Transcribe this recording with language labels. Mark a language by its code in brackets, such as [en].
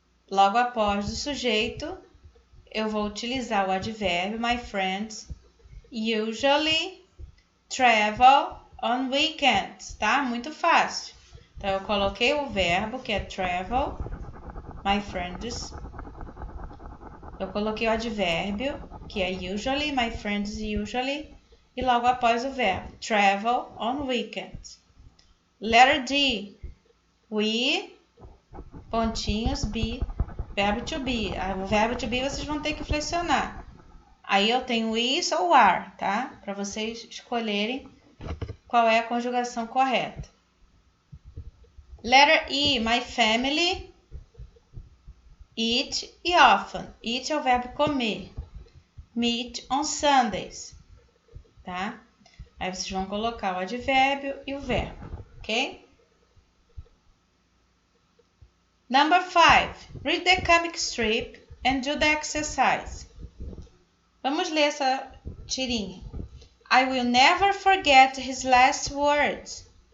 [pt] Logo após o sujeito, eu vou utilizar o advérbio [en] my friends usually travel on weekends, [pt] tá? Muito fácil. Então, eu coloquei o verbo, que é travel, [en] my friends. [pt] Eu coloquei o advérbio, que é usually, [en] my friends usually. [pt] E logo após o verbo, [en] travel on weekends. [pt] Letter D, we, pontinhos, be, verbo to be. O verbo to be vocês vão ter que flexionar. Aí eu tenho is ou are, tá? Para vocês escolherem qual é a conjugação correta. [en] Letter E, my family, eat e often. [pt] Eat é o verbo comer. [en] Meet on Sundays, [pt] tá? Aí vocês vão colocar o advérbio e o verbo, ok? [en] Number 5. Read the comic strip and do the exercise. [pt] Vamos ler essa tirinha. [en] I will never forget his last words.